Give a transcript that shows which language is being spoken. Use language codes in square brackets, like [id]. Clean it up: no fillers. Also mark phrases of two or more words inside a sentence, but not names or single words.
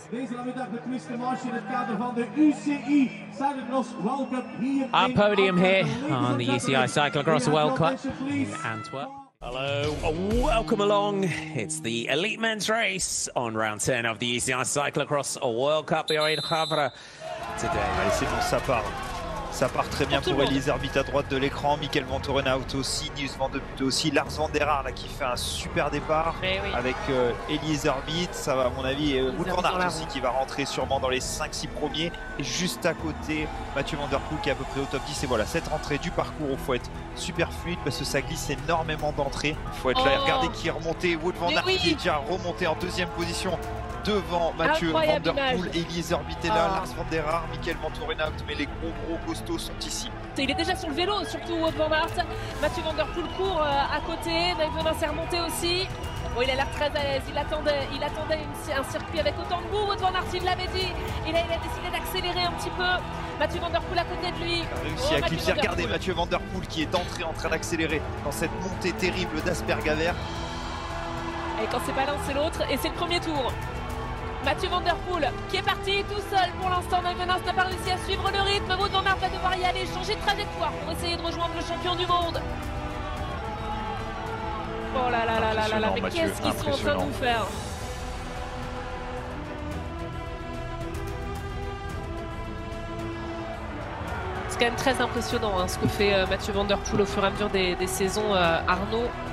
[en] Our podium here on the UCI Cyclo-cross World Cup in Antwerp. Hello, welcome along. It's the elite men's race on round 10 of the UCI Cyclo-cross World Cup. We are in Tabor today. [fr] Allez, c'est bon, ça part. Ça part très bien pour Elise Herbit à droite de l'écran, Mikel Van Torenhout aussi, Niels van de Putte aussi, Lars van der Aert là, qui fait un super départ avec Elise Herbit. Ça va à mon avis, Wout van Aert aussi qui va rentrer sûrement dans les 5-6 premiers. Et juste à côté, Mathieu Van Der Poel qui est à peu près au top 10. Et voilà, cette rentrée du parcours, il faut être super fluide parce que ça glisse énormément d'entrées. Il faut être là et regardez qui est remonté, Wout van Aert qui est déjà remonté en deuxième position devant Mathieu Van Der Poel, Elise Herbit est là, Lars van der Aert, Mikel Van Torenhout, mais les gros costauds sont ici. Il est déjà sur le vélo, surtout Wout van Aert. Mathieu Van Der Poel court à côté, Dutchman s'est remonté aussi. Bon, il a l'air très à l'aise, il attendait un circuit avec autant de goût. Wout van Aert, il l'avait dit, il a décidé d'accélérer un petit peu. Mathieu Van Der Poel à côté de lui. Il a réussi à clipser, regardez Mathieu Van Der Poel qui est d'entrée en train d'accélérer dans cette montée terrible d'Aspergaver. Et quand c'est pas l'un, c'est l'autre, et c'est le premier tour. Mathieu Van Der Poel qui est parti tout seul pour l'instant. Dutchman n'a pas réussi à suivre le rythme. Wout van Aert va devoir y aller, changer de trajectoire pour essayer de rejoindre le champion du monde. Oh là là là là là là, mais qu'est-ce qu'ils sont en train de nous faire? C'est quand même très impressionnant hein, ce que fait Mathieu Van Der Poel au fur et à mesure des saisons, Arnaud.